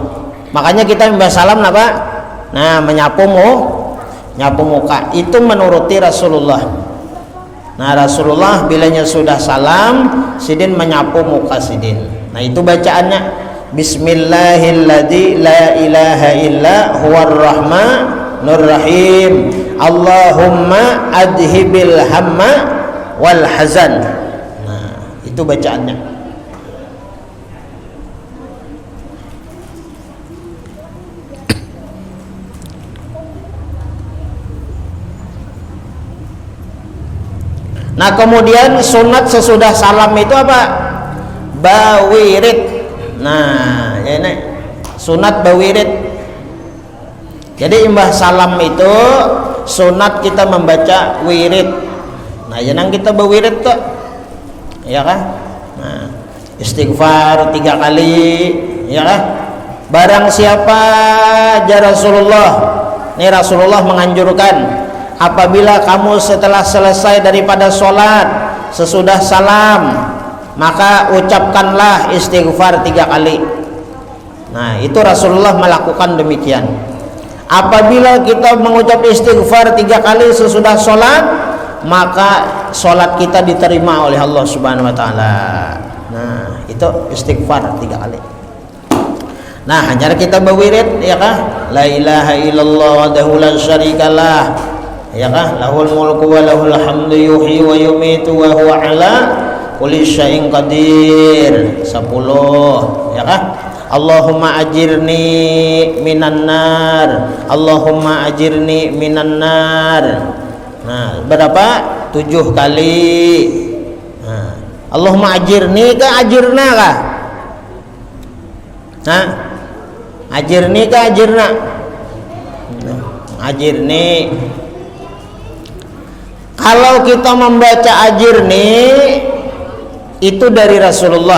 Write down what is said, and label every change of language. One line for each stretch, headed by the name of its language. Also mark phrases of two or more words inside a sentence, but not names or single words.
Banjar: Makanya kita membahas salam apa? Nah, menyapu muka itu menuruti Rasulullah. Nah, Rasulullah bilanya sudah salam, sidin menyapu muka sidin. Nah, itu bacaannya
Arabic: بسم الله الذي لا إله إلا هو الرحمن الرحيم. اللهم أذهب الهم والحزن.
Banjar: Nah, itu bacaannya. Nah, kemudian sunat sesudah salam itu apa? Bawirid. Nah, ini sunat bawirid. Jadi imbah salam itu sunat kita membaca wirid. Nah, jangan kita bawirid tuh, ya kan? Nah, istighfar 3 kali, ya kan?
Indonesian: Barang siapa ya Rasulullah, ini Rasulullah menganjurkan apabila kamu setelah selesai daripada sholat sesudah salam, maka ucapkanlah istighfar 3 kali. Nah, itu Rasulullah melakukan demikian. Apabila kita mengucap istighfar 3 kali sesudah sholat, maka sholat kita diterima oleh Allah
Arabic: Subhanahu Wa Taala.
Indonesian: Nah, itu istighfar 3 kali.
Banjar: Nah, hanya kita berwirid, ya kan?
Arabic: لا إله إلا الله وحده لا شريك له,
Banjar: ya kan?
Arabic: له الملك وله الحمد يحيي ويميت وهو على كل شيء قدير.
Banjar: 10, ya kan?
Arabic: اللهم أجرني من النار. اللهم أجرني من النار.
Banjar: Nah, berapa? 7 kali. Nah,
Arabic: اللهم أجرني
Banjar: kah ajirna kah? Nah, ajirni kah ajirna? Nah, ajirni. Kalau kita membaca ajirni itu dari Rasulullah.